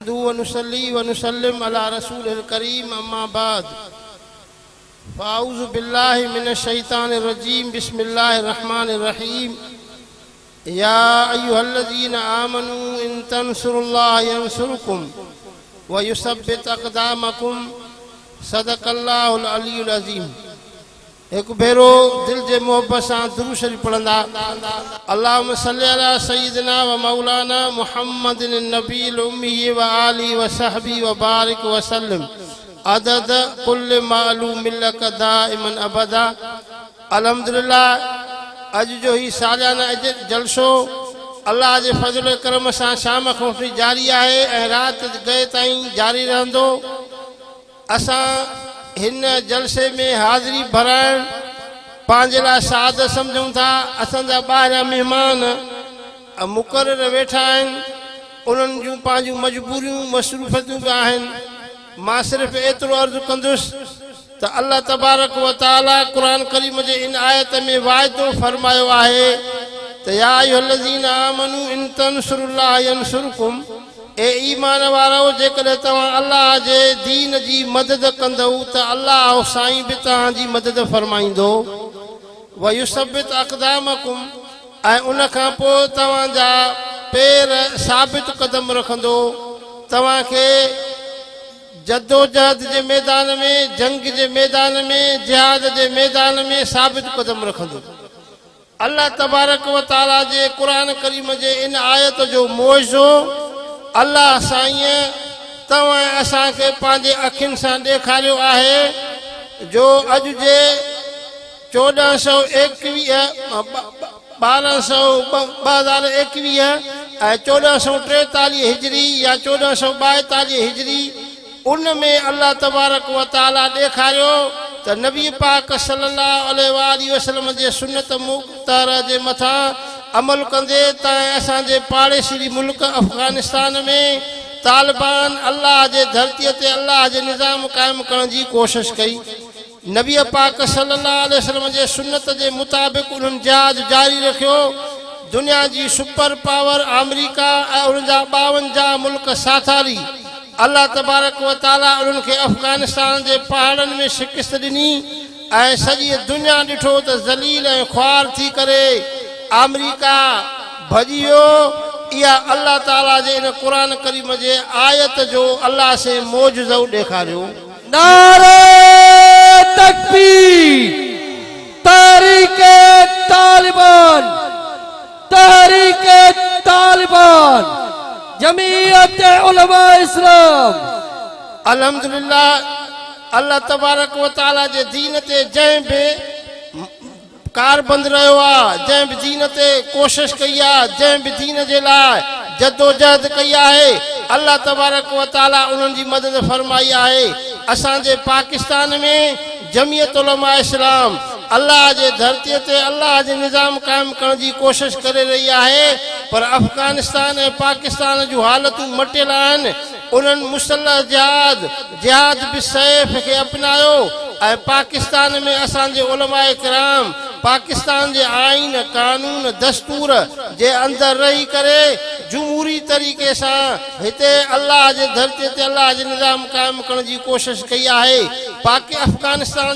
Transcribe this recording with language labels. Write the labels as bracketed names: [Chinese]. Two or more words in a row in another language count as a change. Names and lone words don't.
[Arabic] ونصلي ونسلم على رسول الكريم أما بعد فأعوذ بالله من الشيطان الرجيم بسم الله الرحمن الرحيم يا أيها الذين آمنوا إن تنصروا الله ينصركم ويثبت أقدامكم صدق الله العلي العظيم [Sindhi] ایک بھیرو دل جے محبت سان درود شریف پڑھندا [Arabic] اللهم صل على سيدنا ومولانا محمد النبي الأمي وآله وصحبه وبارك وسلم عدد كل معلوم لك دائما ابدا [Sindhi] الحمدللہ اج جو ہی سالانہ جلسو اللہ جے فضل و کرم سان شام کھوں جاری ہے ऐं रात गए ताईं जारी रहंदो असां हिन जलसे में हाज़िरी भराइण पंहिंजे लाइ साद सम्झूं था असांजा ॿाहिरियां महिमान मुक़ररु वेठा आहिनि उन्हनि जूं पंहिंजूं मजबूरियूं मसरूफ़ियतूं बि आहिनि मां सिर्फ़ु एतिरो अर्ज़ु कंदुसि त अल्लाह तबारक व तआला क़ुरान करीम जे इन आयत में वाइदो फरमायो आहे त [Arabic] يا أيها الذين آمنوا إن تنصروا الله ينصركم [Sindhi] ए ईमान वारो जेकॾहिं तव्हां अल्लाह जे दीन जी मदद कंदव त अल्लाह साईं बि तव्हांजी मदद फरमाईंदो [Arabic] ويثبت أقدامكم [Sindhi] ऐं उन खां पोइ तव्हांजा पेर साबित क़दम रखंदो तव्हांखे जद्दोजहद जे मैदान में जंग जे मैदान में जिहाद जे मैदान में साबित क़दम रखंदो अल्लाह तबारक व तआला जे क़ुरान करीम जे इन आयत जो मौइज़ो अल्लाह साईं तव्हां असांखे पंहिंजे अखियुनि सां ॾेखारियो आहे जो अॼु जे 1421 ऐं 1443 हिजरी या 1442 हिजरी उन में अल्लाह तबारक व तआला ॾेखारियो त नबी पाक सल्लल्लाहु अलैहि वसल्लम जे सुन्नत मुख़्तारा जे मथां अमल कंदे त असांजे पाड़ेसी मुल्क अफ़गानिस्तान में तालिबान अल्लाह जे धरतीअ ते अल्लाह जे निज़ाम क़ाइमु करण जी कोशिशि कई नबी पाक सल्लल्लाहु अलैहि वसल्लम जे सुन्नत जे मुताबिक़ उन्हनि जहाज जारी रखियो दुनिया जी सुपर पावर अमेरिका ऐं उन जा 52 मुल्क साथारी अल्लाह तबारक व तआला उन्हनि खे अफ़गानिस्तान जे पहाड़नि में शिकस्त ॾिनी ऐं सॼी दुनिया ॾिठो त ज़लील ऐं ख्वार थी करे अमेरिका भॼियो इहा अल्लाह ताला जे इन क़ुरान करीम जे आयत जो अल्लाह से मौजज़ो ॾेखारियो नारे तकबीर तहरीके तालिबान जमीयत उलमा इस्लाम अल्हम्दुलिल्लाह अल्लाह तबारक व तआला जे दीन ते जंहिं बि कारबंद रहियो आहे जंहिं बि दीन ते कोशिशि कई आहे जंहिं बि दीन जे लाइ जद्दोजहद कई आहे अल्लाह तबारक व तआला उन्हनि जी मदद फरमाई आहे असांजे पाकिस्तान में जमीयत उलमा इस्लाम अल्लाह जे धरतीअ ते अल्लाह जे निज़ाम क़ाइमु करण जी कोशिशि करे रही आहे पर अफ़गानिस्तान ऐं पाकिस्तान जूं हालतूं मटियल आहिनि उन्हनि मुसलह जिहाद बि सैफ खे अपनायो ऐं पाकिस्तान में असांजे उलमा किराम पाकिस्तान जे आइन कानून दस्तूर जे अंदरि रही करे जमहूरी तरीक़े सां हिते अल्लाह जे धरतीअ ते अल्लाह जे निज़ाम क़ाइमु करण जी कोशिशि कई आहे अफ़गानिस्तान